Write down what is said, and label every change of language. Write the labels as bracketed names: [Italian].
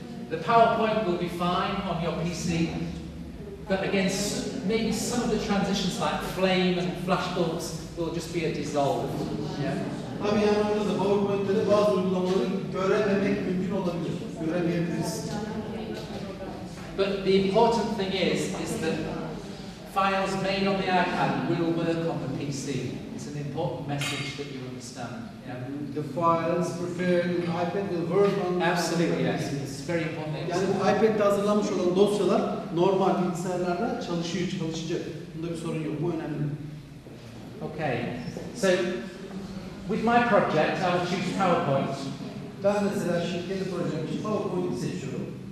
[English] The PowerPoint will be fine on your PC, but again, maybe some of the transitions like flame and flashbulbs will just be a dissolve. Yeah. [Turkish] Tabii yani orada da PowerPoint'te de bazı uygulamaları görememek mümkün olabilir. Göremeyebiliriz. [English] But the important thing is that files made on the iPad will work on the PC. It's an important message that you understand. Yeah. The files prepared in iPad will work on. Absolutely, yes. It's very important. [Turkish] Yani bu iPad'de hazırlanmış olan dosyalar normal bilgisayarlarda çalışacak. Bunda bir sorun yok. Bu önemli. [English] Okay. So with my project, I will choose PowerPoint. [Turkish] Ben mesela şimdi kendi projem için PowerPoint'i seçiyorum.